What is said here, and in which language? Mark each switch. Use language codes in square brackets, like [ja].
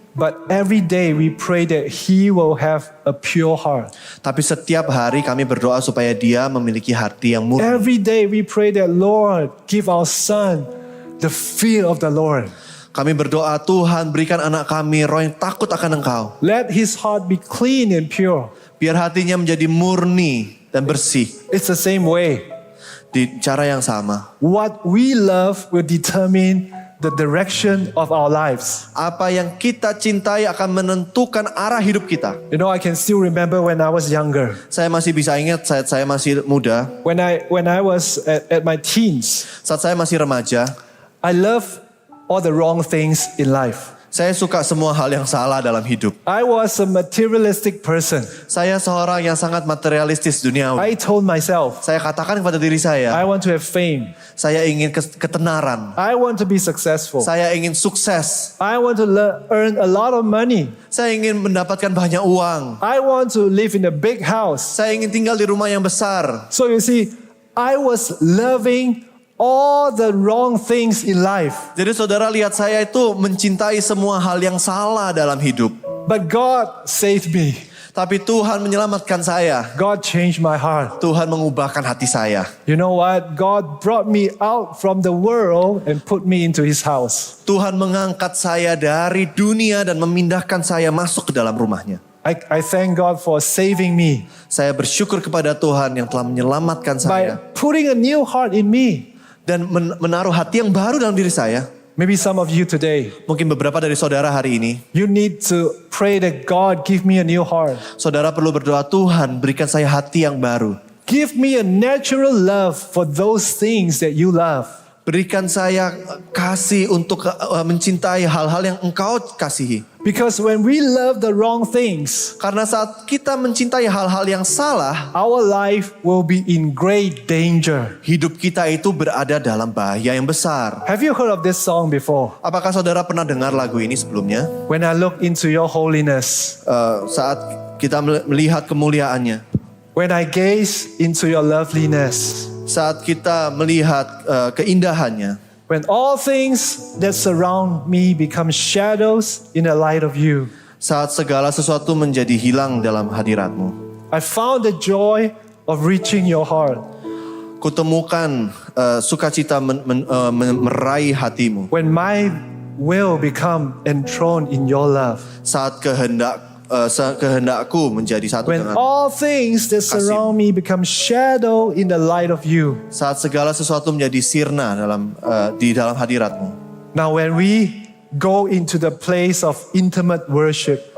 [en] but every day we pray that he will have a pure heart. [id] Tapi setiap hari kami berdoa supaya dia memiliki hati yang murni. [en] Every day we pray that, Lord, give our son the fear of the Lord. [id] Kami berdoa, Tuhan berikan anak kami roh yang takut akan Engkau. [en] Let his heart be clean and pure. [id] Biar hatinya menjadi murni dan bersih. [en] It's the same way. [id] Di cara yang sama. [en] What we love will determine the direction of our lives. [id] Apa yang kita cintai akan menentukan arah hidup kita. [en] You know, I can still remember when I was younger. [id] Saya masih bisa ingat saat saya masih muda. [en] When I was at my teens, [id] Saat saya masih remaja. [en] I love all the wrong things in life. [id] Saya suka semua hal yang salah dalam hidup. [en] I was a materialistic person. [id] Saya seorang yang sangat materialistis duniawi. [en] I told myself, [id] Saya katakan kepada diri [en] I [id] saya, [en] want to have fame. [id] saya ingin ketenaran. [en] I want to be successful. [id] Saya ingin sukses. [en] I want to earn a lot of money. [id] Saya ingin mendapatkan banyak uang. [en] I want to live in a big house. [id] Saya ingin tinggal di rumah yang besar. [en] So you see, I was loving all the wrong things in life. [id] Jadi saudara lihat saya itu mencintai semua hal yang salah dalam hidup. [en] But God saved me. [id] Tapi Tuhan menyelamatkan saya. [en] God changed my heart. [id] Tuhan mengubahkan hati saya. [en] You know what? God brought me out from the world and put me into his house. [id] Tuhan mengangkat saya dari dunia dan memindahkan saya masuk ke dalam rumahnya. [en] I thank God for saving me [id] Saya bersyukur kepada Tuhan yang telah menyelamatkan saya. [en] by putting a new heart in me. [id] Dan menaruh hati yang baru dalam diri saya. [en] Maybe some of you today, [id] Mungkin beberapa dari saudara hari ini. [en] you need to pray that God give me a new heart. [id] Saudara perlu berdoa, Tuhan berikan saya hati yang baru. [en] Give me a natural love for those things that you love. [id] Berikan saya kasih untuk mencintai hal-hal yang Engkau kasihi. [en] Because when we love the wrong things, [id] Karena saat kita mencintai hal-hal yang salah, [en] our life will be in great danger. [id] hidup kita itu berada dalam bahaya yang besar. [en] Have you heard of this song before? [id] Apakah saudara pernah dengar lagu ini sebelumnya? [en] When I look into your holiness, [id] Saat kita melihat kemuliaannya. [en] when I gaze into your loveliness, [id] Saat kita melihat keindahannya. [en] when all things that surround me become shadows in the light of you, [id] Saat segala sesuatu menjadi hilang dalam hadirat-Mu. [en] I found the joy of reaching your heart. [id] Kutemukan sukacita meraih hatimu. [en] When my will become enthroned in your love. [id] Saat kehendakku menjadi satu [en] When [id] dengan [en] all things that surround me become shadow in the light of you. [id] saat segala sesuatu menjadi sirna di dalam hadirat-Mu. [en] Now when we go into the place of intimate worship,